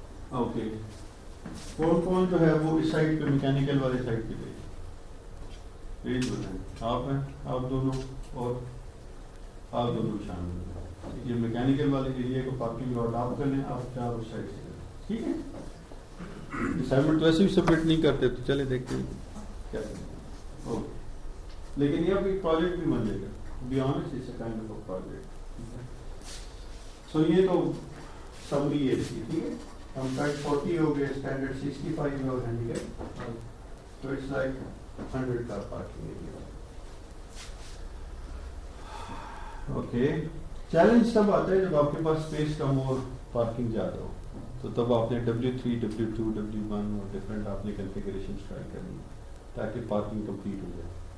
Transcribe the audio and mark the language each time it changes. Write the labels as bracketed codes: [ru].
[ur] Okay. کون کون جو ہے وہ اس سائڈ پہ میکینیکل والے سائڈ پہ دے آپ ہیں, آپ دونوں اور آپ دونوں شامل ہیں. یہ میکینیکل والے ایریا کو پارکنگ لاٹ آپ کر لیں, آپ چار اس سائڈ سے کریں. ٹھیک ہے. اسائنمنٹ تو ایسے بھی سبمٹ نہیں کرتے تو چلے دیکھتے ہیں کیا کریں. اوکے. لیکن یہ اب ایک پروجیکٹ بھی بن جائے گا. [en] Be honest it's a kind of project. [ur] سو یہ تو سمری ہے اس کی. ٹھیک ہے. کمپیکٹ 40 ہو گئے, اسٹینڈرڈ 65 ہے اور ہینڈیکیپ تو اٹس لائک 100 کا پارکنگ ایریا. اوکے. چیلنج تب آتا ہے جب آپ کے پاس اسپیس کم ہو اور پارکنگ زیادہ ہو, تو تب آپ نے W3, W2, W1 اور ڈفرینٹ آپ نے کنفیگریشن ٹرائی کرنی تاکہ پارکنگ کمپلیٹ ہو جائے.